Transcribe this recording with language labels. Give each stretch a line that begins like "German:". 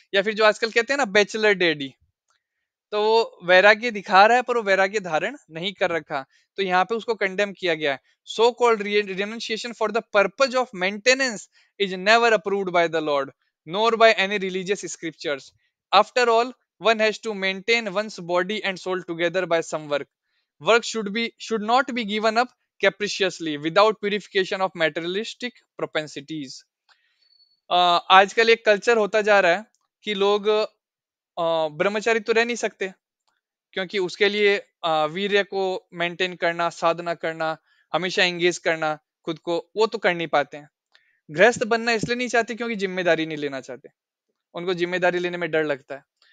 Hindi: या फिर जो आजकल कहते हैं ना बैचलर डैडी, तो वो वैराग्य दिखा रहा है पर वो वैराग्य धारण नहीं कर रखा. तो यहाँ पे उसको कंडेम किया गया है.
English: So called renunciation for the purpose of maintenance is never approved by the lord nor by any religious scriptures. After all, one has to maintain one's body and soul together by some work. Work should not be given up capriciously without purification of materialistic propensities.
Hindi: आजकल एक culture होता जा रहा है कि लोग ब्रह्मचारी तो रह नहीं सकते, क्योंकि उसके लिए वीर्य को मेंटेन करना, साधना करना, हमेशा एंगेज करना खुद को, वो तो कर नहीं पाते हैं. गृहस्थ बनना इसलिए नहीं चाहते क्योंकि जिम्मेदारी नहीं लेना चाहते, उनको जिम्मेदारी लेने में डर लगता है.